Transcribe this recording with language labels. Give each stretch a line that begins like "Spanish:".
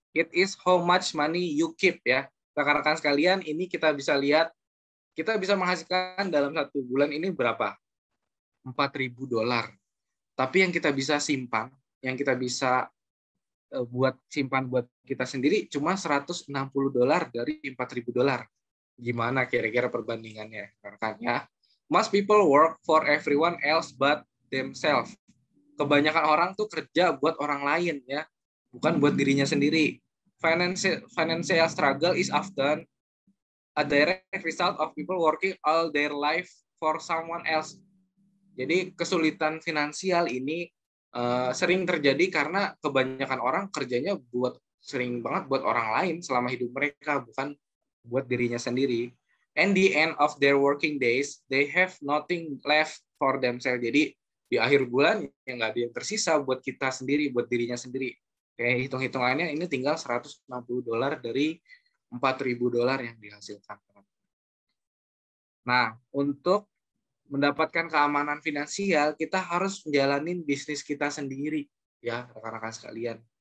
English: It is how much money you keep ya.
Indonesian: Rekan-rekan sekalian, ini kita bisa lihat, kita bisa menghasilkan dalam satu bulan ini berapa? $4.000. Tapi yang kita bisa simpan, yang kita bisa simpan buat kita sendiri cuma $160 dari $4.000. Gimana kira-kira perbandingannya, rekan ya?
English: Most people work for everyone else but themselves.
Indonesian: Kebanyakan orang tuh kerja buat orang lain ya, bukan buat dirinya sendiri.
English: Financial struggle is often a direct result of people working all their life for someone else.
Indonesian: Jadi kesulitan finansial ini sering terjadi karena kebanyakan orang kerjanya sering banget buat orang lain selama hidup mereka, bukan buat dirinya sendiri.
English: And the end of their working days, they have nothing left for themselves. Jadi
Indonesian: di akhir bulan ya nggak ada yang tersisa buat kita sendiri, buat dirinya sendiri. Kayak hitung-hitungannya ini tinggal $160 dari $4.000 yang dihasilkan. Nah, untuk mendapatkan keamanan finansial, kita harus menjalani bisnis kita sendiri, ya rekan-rekan sekalian.